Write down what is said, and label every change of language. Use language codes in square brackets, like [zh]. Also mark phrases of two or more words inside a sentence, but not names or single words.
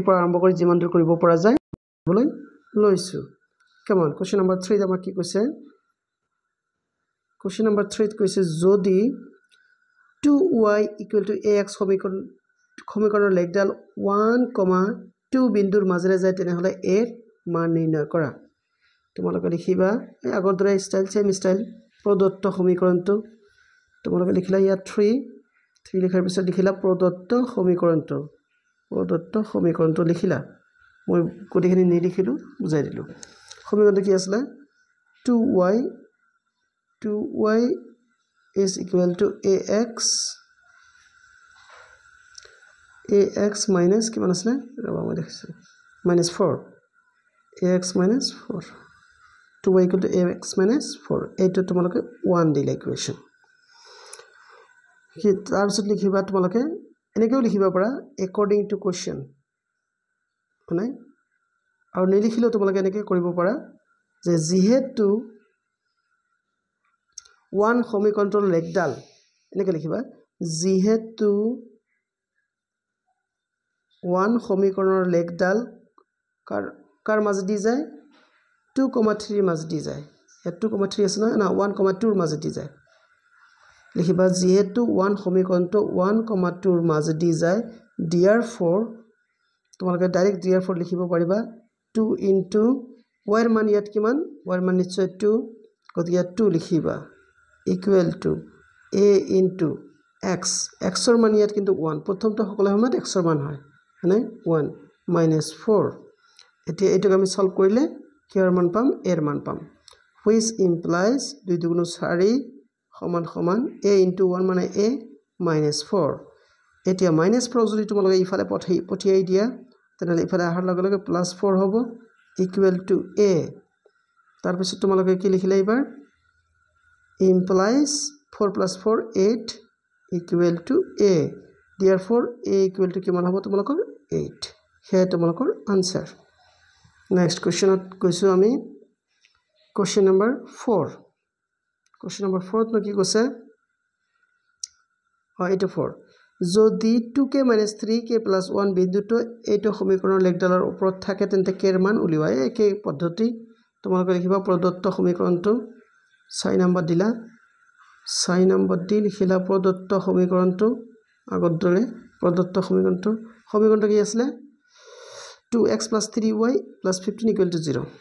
[as] পৰা আৰম্ভ কৰি যিমান দূৰ কৰিব পৰা যায় বলৈ লৈছো [en] come on question number [as] 3 আমাক কি কৈছে [en] question number [as] 3 ত কৈছে যদি 2y = ax সমীকৰণৰ লেখডাল 1, 2 বিন্দুৰ মাজেৰে যায় তেনেহলে a ৰ মান নিৰ্ণয় কৰা তোমালোকে লিখিবা আগৰ দৰে [en] style same style [as] প্ৰদত্ত সমীকৰণটো তোমালোকে লিখিলা ইয়া 3 লিখাৰ পিছত লিখিলা প্ৰদত্ত সমীকৰণটো লিখিলা মই কোডিখিনি নিলিখিলো বুজাই দিলো সমীকৰণটো কি আছিল [en] 2y is equal to ax minus [as] কিমান আছিল ৰবা মই দেখিছো -4 [en] ax minus 4 2y equal to ax minus 4 [as] এইটো তোমালোকে 1 দিলা ইকুৱেশ্যন কি তাৰ পিছত লিখিবা তোমালোকে এনেকেও লিখিবা পাৰা [en] according to question [as] মানে আৰু নিলিখিলেও তোমালোকে এনেকে কৰিব পাৰা যে যিহেতু 1 সমীকৰণৰ লেখডাল এনেকে লিখিবা যিহেতু 1 সমীকৰণৰ লেখডাল কাৰ মাজেদি যায় 2,3 মাজেদি যায় ইয়াত 2,3 আছে না 1,2 মাজেদি যায় লিখিবা যেহেতু 1 সমীকৰণটো 1,2 মাজেদি যায় therefore তোমালোকে ডাইৰেক্ট therefore লিখিব পাৰিবা [en] 2 into y [as] ৰ মান ইয়াত কিমান y ৰ মান নিশ্চয় 2 গতিকে 2 লিখিবা [en] equal to a into x [as] ৰ মান ইয়াত কিন্তু 1 প্ৰথমটো সকলো সময়ত x ৰ মান হয় মানে [en] 1 minus 4 [as] এতিয়া এটোক আমি সলভ কৰিলে কিহৰ মান পাম a ৰ মান পাম [en] which implies 2 2 4 [as] সমান সমান [en] a into 1 [as] মানে [en] a minus 4 [as] এতিয়া -4 যদি তোমালোকে ইফালে পঠিয়াই দিয়া তেনেহলে ইফালে আহাৰ লগে লগে +4 হ'ব [en] equal to a [as] তাৰ পিছত তোমালোকে কি লিখিলা এবাৰ [en] implies 4 + 4 8 equal to a therefore a equal to [as] কিমান হ'ব তোমালোকৰ 8 হে তোমালোকৰ আনসাৰ [en] next questionত [as] কৈছো আমি [en] question number [as] 4 [en] question number [as] 4 ত কি কৈছে এইটো 4 যদি 2k - 3k + 1 বিন্দুটো এইটো সমীকৰণৰ লেখডালৰ ওপৰত থাকে তেন্তে k ৰ মান উলিওৱা একেই পদ্ধতি তোমালোকে লিখিবা প্ৰদত্ত সমীকৰণটো 6 নম্বৰ দিলা 6 নম্বৰ দি লিখিলা প্ৰদত্ত সমীকৰণটো আগৰ দৰে প্ৰদত্ত সমীকৰণটো কি আছিল 2x + 3y + 15 = 0